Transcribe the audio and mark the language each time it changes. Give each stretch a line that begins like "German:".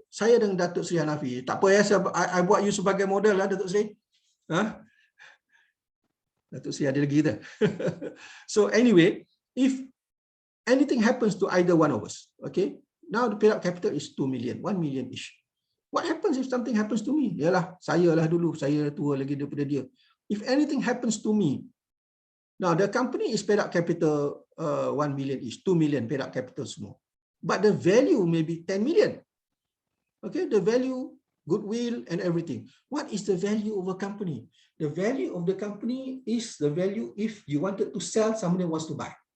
Malay: Saya dengan Datuk Sri Hanafi, tak apa ya, I buat you sebagai model lah, Datuk Sri. Datuk Sri ada lagi kita.
English: So anyway, if anything happens to either one of us, okay, now the paid up capital is 2 million, 1 million each. What happens if something happens to me?
Malay: Yalah, saya lah dulu, saya tua lagi daripada dia.
English: If anything happens to me, now the company is paid up capital 1 million each, 2 million paid up capital semua. But the value may be 10 million. Okay, the value, goodwill and everything. What is the value of a company? The value of the company is the value if you wanted to sell, somebody wants to buy.